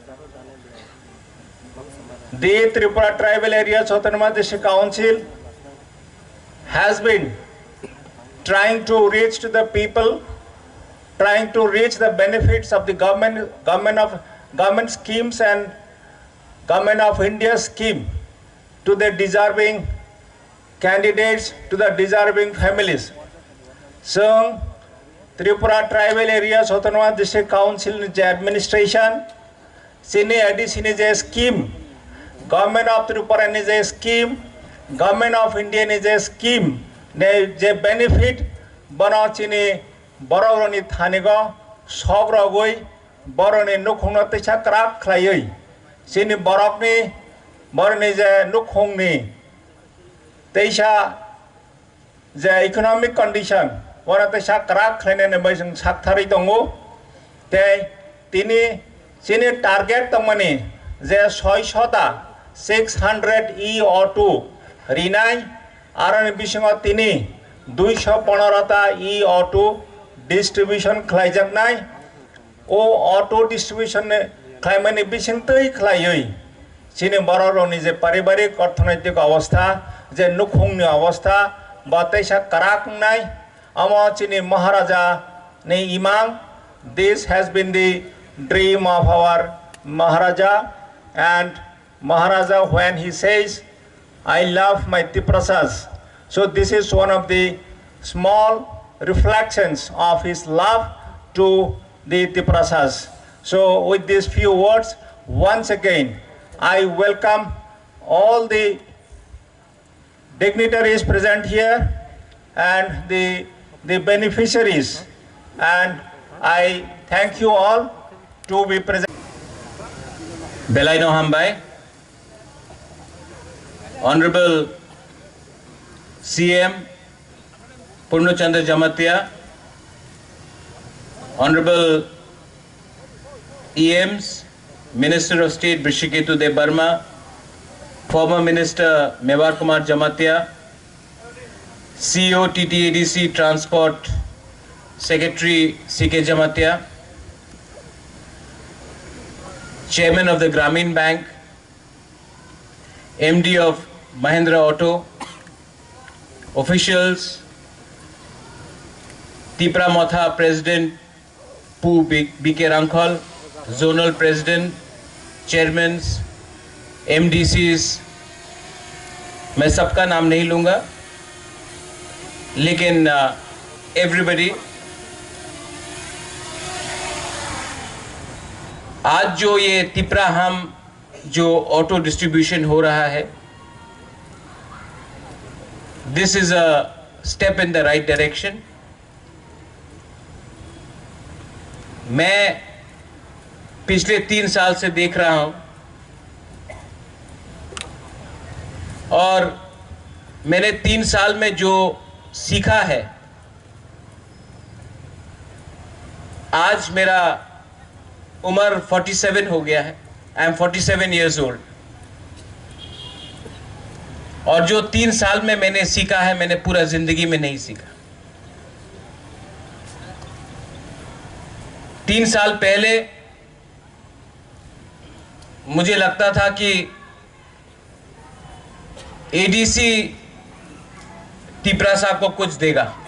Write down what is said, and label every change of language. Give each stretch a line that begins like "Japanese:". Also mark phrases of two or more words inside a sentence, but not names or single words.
English: The Tripura Tribal Areas Autonomous District Council has been trying to reach to the people, trying to reach the benefits of the government schemes and Government of India scheme to the deserving candidates, to the deserving families. So, Tripura Tribal Areas Autonomous District Council administration, sini addition is a scheme. Government of Tripura is a scheme. Government of India is a scheme.
Kok Borok: Ne je benefit bana chini boroni thanigo sogrogoi boroni nukhungna techa krak khlaioi. Sini borokni borni je nukhungni teisha je
English: economic condition
Kok Borok: wara teisha krak khlaine ne bai jeng sakthari tongo te tini sini target tongmani je 600 e auto rinai aran bisingo tini 215 ta e
English: auto distribution
Kok Borok: khlaijak nai o
English: auto distribution
Kok Borok: ne खाइमानी बिसिंतै खलायै सिने बररनि जे पारिवारिक अर्थनैतिक अवस्था जे नुखुंनि अवस्था बतैसा कराकनाय अमा चिनि महाराजा ने इमां
English: this has been the dream of our Maharaja, and Maharaja when he says I love my Tiprasas, so this is one of the small reflections of his love to the Tiprasas. So with these few words, once again, I welcome all the dignitaries present here and the beneficiaries, and I thank you all to be present. Belaino Hambai, Honorable CM Purnachandra Jamatia, Honorable EMs, Minister of State Brishaketu De Burma, former Minister Mewar Kumar Jamatia, CEO TTADC Transport Secretary CK Jamatia, Chairman of the Grameen Bank, MD of Mahindra Auto, officials, Tipra Motha President Pu BK Rankhal, Zonal President, Chairmen,
Hindi: MDCs, मैं सबका नाम नहीं लूँगा, लेकिन everybody, आज जो ये तिपरा हम जो
English: auto distribution
Hindi: हो रहा है,
English: this is a step in the right direction.
Hindi: मैं पिछले 3 साल से देख रहा हूं और मैंने 3 साल में जो सीखा है, आज मेरा उम्र 47 हो गया है.
English: I am 47 years old.
Hindi: और जो 3 साल में मैंने सीखा है, मैंने पूरा जिंदगी में नहीं सीखा. 3 साल पहले मुझे लगता था कि एडीसी तिपरासा को कुछ देगा।